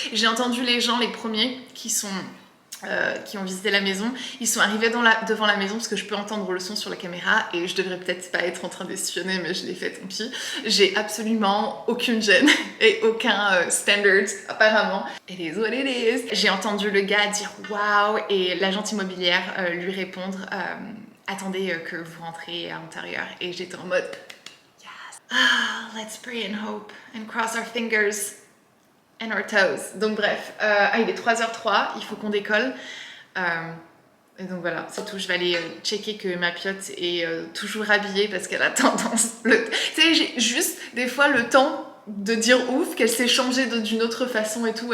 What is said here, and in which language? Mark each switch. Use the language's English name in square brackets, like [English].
[French] J'ai entendu les gens, les premiers qui ont visité la maison, ils sont arrivés devant la maison parce que je peux entendre le son sur la caméra et je devrais peut-être pas être en train d'espionner mais je l'ai fait, tant pis. J'ai absolument aucune gêne et aucun standard apparemment. [English] It is what it is. [French] J'ai entendu le gars dire waouh et l'agente immobilière lui répondre attendez que vous rentrez à l'intérieur et j'étais en mode yes. [English] Ah, let's pray and hope and cross our fingers. And our toes. [French] Donc bref, il est 3h03, il faut qu'on décolle. Et donc voilà, c'est tout. Je vais aller checker que ma piotte est toujours habillée parce qu'elle a tendance... Tu sais, j'ai juste des fois le temps de dire ouf, qu'elle s'est changée d'une autre façon et tout.